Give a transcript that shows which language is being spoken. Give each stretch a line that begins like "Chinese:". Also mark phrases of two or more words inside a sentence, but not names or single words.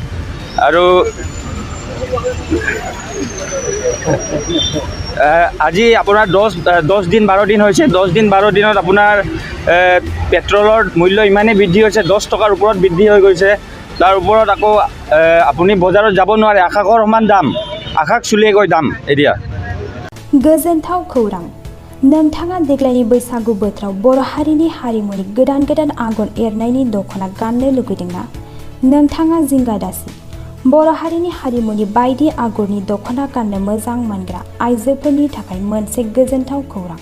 Assamese: আৰু আজি আপোনাৰ 10 দিন 12 দিন হৈছে। 10 দিন 12 দিনত আপোনাৰ পেট্ৰলৰ মূল্য ইমানেই বৃদ্ধি হৈছে, 10 টকাৰ ওপৰত বৃদ্ধি হৈ গৈছে। তাৰ ওপৰত আকৌ আপুনি বজাৰত যাব নোৱাৰে, আকাশৰ সমান দাম, আকাশ চুলিয়ে গৈ দাম এতিয়া।
Bodo: गोजोनथाव खौरां, नोंथाङा देग्लायनि बैसागु बोथोराव बर' हारिनि हारिमुनि गोदान आगर एरनायनि दख'ना गाननो लुगैदोंना? नोंथाङा जिंगा दासि। बर' हारिनि हारिमुनि बायदि आगरनि दख'ना गाननो मोजां मोनग्रा आइजोफोरनि थाखाय मोनसे गोजोनथाव खौरां।